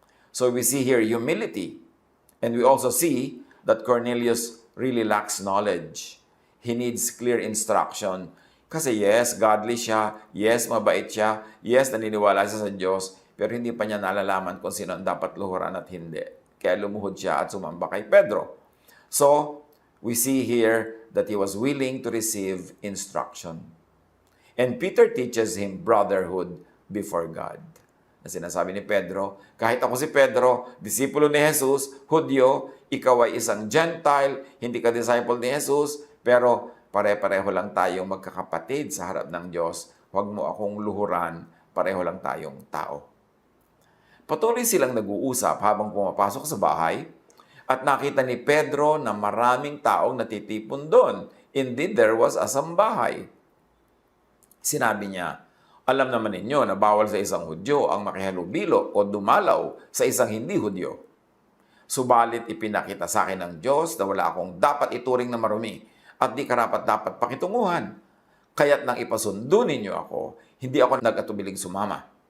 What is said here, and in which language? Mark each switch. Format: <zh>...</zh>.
<en>So we see here humility, and we also see that Cornelius really lacks knowledge. He needs clear instruction.</en> <tl>Kasi yes, godly siya, yes, mabait siya, yes, naniniwala siya sa Diyos, pero hindi pa niya nalalaman kung sino ang dapat luhuran at hindi. Kaya lumuhod siya at sumamba kay Pedro.</tl> <en>So, we see here that he was willing to receive instruction. And Peter teaches him brotherhood before God.</en> <tl>Na sinasabi ni Pedro, kahit ako si Pedro, disipulo ni Jesus, Hudyo, ikaw ay isang Gentile, hindi ka disciple ni Jesus, pero pare-pareho lang tayong magkakapatid sa harap ng Diyos. Huwag mo akong luhuran, pareho lang tayong tao. Patuloy silang nag-uusap habang pumapasok sa bahay at nakita ni Pedro na maraming taong natitipon doon.</tl> <en>Indeed, there was a sambahay.</en> <tl>Sinabi niya, alam naman ninyo na bawal sa isang Hudyo ang makihalubilo o dumalaw sa isang hindi Hudyo. Subalit ipinakita sa akin ng Diyos na wala akong dapat ituring na marumi at di karapat-dapat pakitunguhan. Kaya't nang ipasundo ninyo ako, hindi ako nag-atubiling sumama.</tl>